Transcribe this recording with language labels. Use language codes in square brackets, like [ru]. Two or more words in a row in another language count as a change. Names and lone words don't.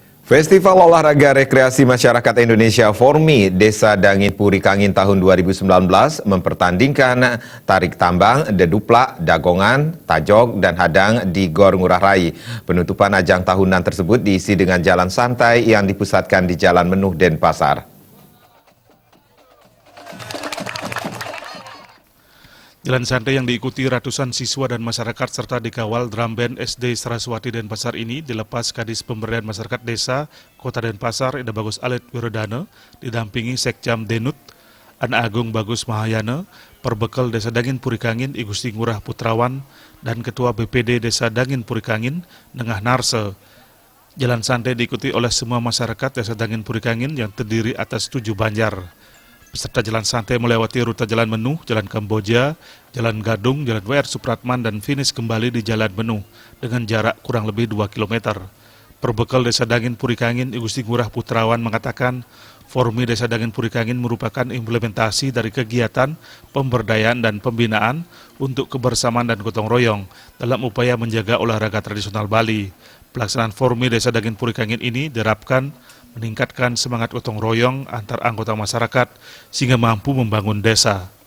[id] Festival Olahraga Rekreasi Masyarakat Indonesia Formi Desa Dangin Puri Kangin tahun 2019 mempertandingkan tarik tambang, deduplak, dagongan, tajog, dan hadang di Gor Ngurah Rai. Penutupan ajang tahunan tersebut diisi dengan jalan santai yang dipusatkan di Jalan Menuh Denpasar. Jalan santai yang diikuti ratusan siswa dan masyarakat serta dikawal drum band SD Saraswati Denpasar ini dilepas Kadis Pemberdayaan Masyarakat Desa Kota Denpasar Ida Bagus Alit Wiradana didampingi Sekjam Denut Ana Agung Bagus Mahayana, Perbekal Desa Dangin Puri Kangin I Gusti Ngurah Putrawan dan Ketua BPD Desa Dangin Puri Kangin Nengah Narse. Jalan santai diikuti oleh semua masyarakat Desa Dangin Puri Kangin yang terdiri atas 7 banjar. Peserta jalan santai melewati rute Jalan Menuh, Jalan Kamboja, Jalan Gadung, Jalan WR Supratman, dan finish kembali di Jalan Menuh dengan jarak kurang lebih 2 km. Perbekal Desa Dangin Puri Kangin I Gusti Ngurah Putrawan mengatakan, Formi Desa Dangin Puri Kangin merupakan implementasi dari kegiatan pemberdayaan dan pembinaan untuk kebersamaan dan gotong royong dalam upaya menjaga olahraga tradisional Bali. Pelaksanaan Formi Desa Dangin Puri Kangin ini diharapkan meningkatkan semangat gotong royong antar anggota masyarakat sehingga mampu membangun desa.